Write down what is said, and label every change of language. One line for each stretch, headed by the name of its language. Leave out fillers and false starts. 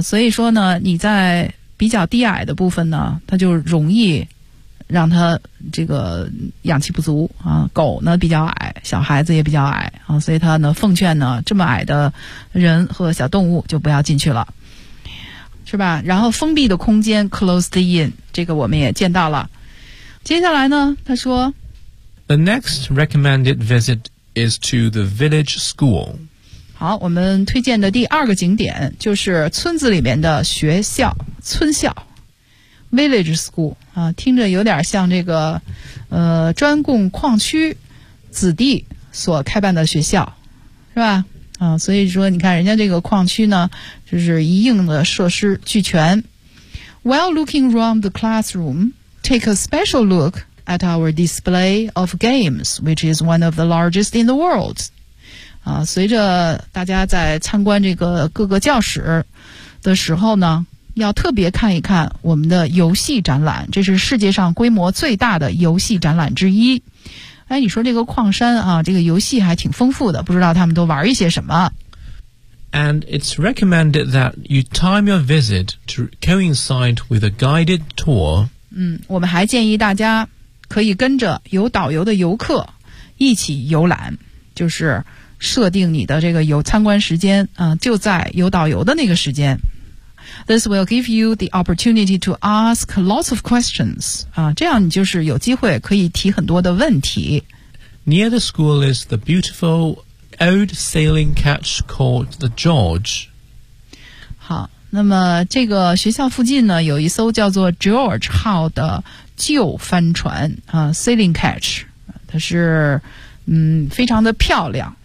Chinese: 所以说呢你在比较低矮的部分呢它就容易让它这个氧气不足啊狗呢比较矮小孩子也比较矮啊所以它呢奉劝呢这么矮的人和小动物就不要进去了是吧然后封闭的空间 closed in 这个我们也见到了接下来呢他说
English: The next recommended visit is to the village school.
Chinese: 好，我们推荐的第二个景点就是村子里面的学校，村校 ，village school 啊，听着有点像这个，专供矿区子弟所开办的学校，是吧？啊，所以说你看人家这个矿区呢，就是一应的设施俱全。
English: While looking around the classroom, take a special look at our display of games, which is one of the largest in the world.
Chinese: 啊，随着大家在参观这个各个教室的时候呢，要特别看一看我们的游戏展览，这是世界上规模最大的游戏展览之一。哎，你说这个矿山啊，这个游戏还挺丰富的，不知道他们都玩一些什么。
English: And it's recommended that you time your visit to coincide with a guided tour.
Chinese: 我们还建议大家可以跟着有导游的游客一起游览，就是设定你的这个游参观时间啊，就在有导游的那个时间。
English: This will give you the opportunity to ask lots of questions.
Chinese: 啊，这样你就是有机会可以提很多的问题。
English: Near the school is the beautiful. Old sailing catch called the George.
Chinese: 好，那么这个学校附近呢，有一艘叫做 George 号的旧帆船啊 ，sailing catch， 它是非常的漂亮。